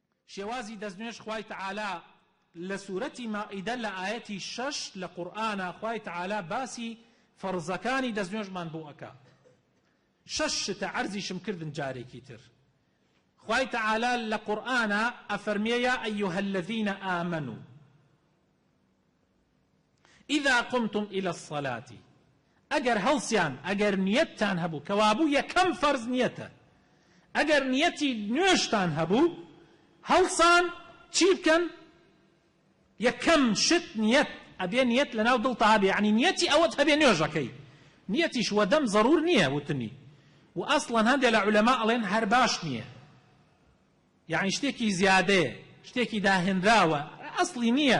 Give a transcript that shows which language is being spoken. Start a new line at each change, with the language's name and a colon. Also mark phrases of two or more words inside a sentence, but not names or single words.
Central Kurdish: شێوازی دەستنوێژ خوای تەعالا لە سوورەتی مائیدە لە ئاەتی 6 لە قورئانە خوای تەعالا باسی فەرزەکانی دەستنوێژمان بۆ ئەکا. 6 شتە عەرزیشم کردن جارێکی تر. خوای تەعالا لە قورئانە ئەفەرمێ
Arabic: یا ئەیوهە الذین ئامنوا إذا قمتم إلى الصلاة
Central Kurdish: ئەگەر هەڵسیان ئەگەر نیەتتان هەبوو کەوابوو یەکەم فەرز نیەتە ئەگەر نیەتی نوێژتان هەبوو هەڵسان چی بکەن؟ یەکەم شت نیەت ئەبێ نیەت لەناو دڵتا هەبێ یعنی نیەتی ئەوەت هەبێ نوێژەکەی نیەتیش وەدەم ضرور نییە وتنی و ئەسڵەن هەندێک لە عولەما ئەڵێن هەر باش نییە یعنی شتێکی زیادەیە شتێکی داهێنراوە ئەسڵی نییە.